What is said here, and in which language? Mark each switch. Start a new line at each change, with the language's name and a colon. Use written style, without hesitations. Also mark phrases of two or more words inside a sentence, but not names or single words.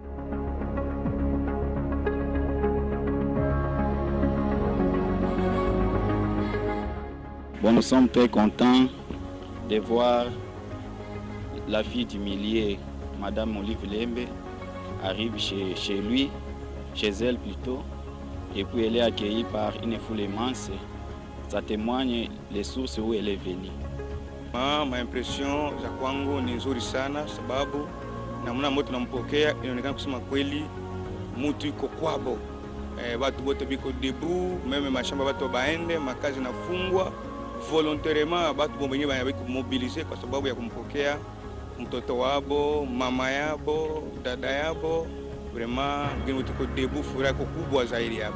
French: Bon, nous sommes très contents de voir la fille du millier, Madame Olive Lembe, arrive chez lui, chez elle plutôt, et puis elle est accueillie par une foule immense. Ça témoigne les sources où elle est venue.
Swahili: Ma impression za kwangu ni nzuri sana sababu namna moto tunampokea inaonekana kusema kweli mtu iko kwabo. Watu wote biko debu, meme mashamba watu baende, makazi nafungwa volontairement, watu wenyewe wanabaki mobiliser kwa sababu ya kumpokea mtoto wabo, mama yabo, dada yabo, vraiment mgeni wetu iko debout, furaha iko kubwa zaidi hapo.